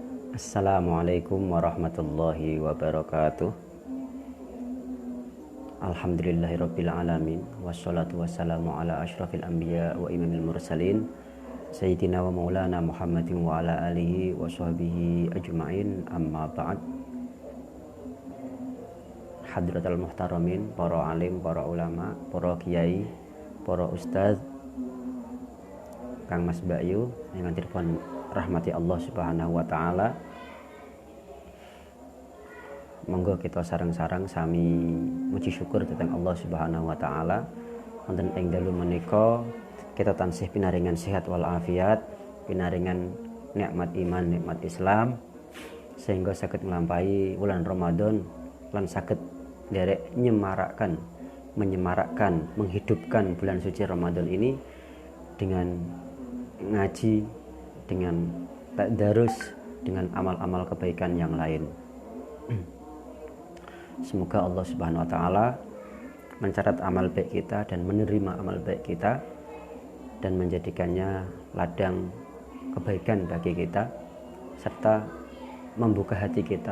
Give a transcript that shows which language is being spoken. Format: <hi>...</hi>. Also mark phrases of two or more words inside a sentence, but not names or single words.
<ar>السلام عليكم ورحمة الله وبركاته. الحمد لله رب العالمين والصلاة والسلام على أشرف الأنبياء وإمام المرسلين سيدنا ومولانا محمد وعلى آله وصحبه أجمعين، أما بعد. حضرات المحترمين,</ar> <id>para alim, para ulama, para kiai, para ustaz, Kang Mas Bayu yang dirpon rahmati Allah</id> <ar>سبحانه وتعالى.</ar> <jv>Monggo kita sareng-sareng sami muji syukur dhateng Allah</jv> <ar>سبحانه وتعالى</ar> <jv>wonten ing dalu menika kita tansih pinaringan sehat wal afiat, pinaringan nikmat iman, nikmat Islam, sehingga saged nglampahi wulan Ramadan lan saged nderek</jv> <id>menyemarakkan, menghidupkan bulan suci Ramadan ini dengan ngaji, dengan tadarus, dengan amal-amal kebaikan yang lain. Semoga Allah</id> <ar>سبحانه وتعالى</ar> <id>mencatat amal baik kita dan menerima amal baik kita dan menjadikannya ladang kebaikan bagi kita, serta membuka hati kita.</id>